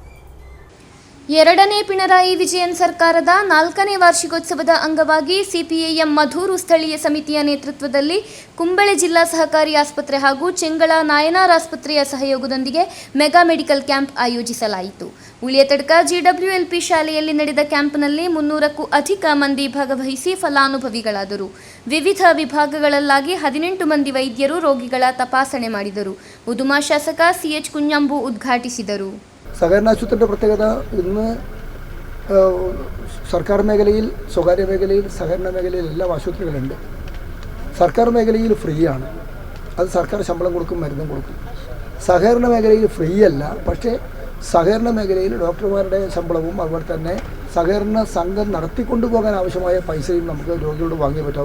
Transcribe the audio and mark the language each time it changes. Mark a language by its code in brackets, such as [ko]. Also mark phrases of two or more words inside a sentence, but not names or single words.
[kn] ಎರಡನೇ ಪಿಣರಾಯಿ ವಿಜಯನ್ ಸರ್ಕಾರದ 4ನೇ ವಾರ್ಷಿಕೋತ್ಸವದ ಅಂಗವಾಗಿ ಸಿಪಿಐಎಂ ಮಧೂರು ಸ್ಥಳೀಯ ಸಮಿತಿಯ ನೇತೃತ್ವದಲ್ಲಿ ಕುಂಬಳೆ ಜಿಲ್ಲಾ ಸಹಕಾರಿ ಆಸ್ಪತ್ರೆ ಹಾಗೂ ಚೆಂಗಳ ನಾಯನಾರ್ ಆಸ್ಪತ್ರೆಯ ಸಹಯೋಗದೊಂದಿಗೆ [en] mega medical camp [kn] ಆಯೋಜಿಸಲಾಯಿತು. ಉಳಿಯತಡ್ಕ ಜಿಡಬ್ಲ್ಯೂಎಲ್ಪಿ ಶಾಲೆಯಲ್ಲಿ ನಡೆದ ಕ್ಯಾಂಪ್ನಲ್ಲಿ 300ಕ್ಕೂ ಅಧಿಕ ಮಂದಿ ಭಾಗವಹಿಸಿ ಫಲಾನುಭವಿಗಳಾದರು. ವಿವಿಧ ವಿಭಾಗಗಳಲ್ಲಾಗಿ 18 ಮಂದಿ ವೈದ್ಯರು ರೋಗಿಗಳ ತಪಾಸಣೆ ಮಾಡಿದರು. ಉದುಮಾ ಶಾಸಕ ಸಿಎಚ್ കുഞ്ഞാಂಬു ഉദ്ഘാಟಿಸಿದರು. [ml] സഹകരണ ആശുപത്രിയുടെ പ്രത്യേകത ഇന്ന് സർക്കാർ മേഖലയിൽ, സ്വകാര്യ മേഖലയിൽ, സഹകരണ മേഖലയിൽ എല്ലാം ആശുപത്രികളുണ്ട്. സർക്കാർ മേഖലയിൽ ഫ്രീ ആണ്, അത് സർക്കാർ ശമ്പളം കൊടുക്കും, മരുന്നും കൊടുക്കും. സഹകരണ മേഖലയിൽ ഫ്രീ അല്ല, പക്ഷേ സഹകരണ മേഖലയിൽ ഡോക്ടർമാരുടെ ശമ്പളവും അതുപോലെ തന്നെ സഹകരണ സംഘം നടത്തിക്കൊണ്ടുപോകാൻ ആവശ്യമായ പൈസയും നമുക്ക് രോഗികളോട് വാങ്ങിയേ പറ്റും.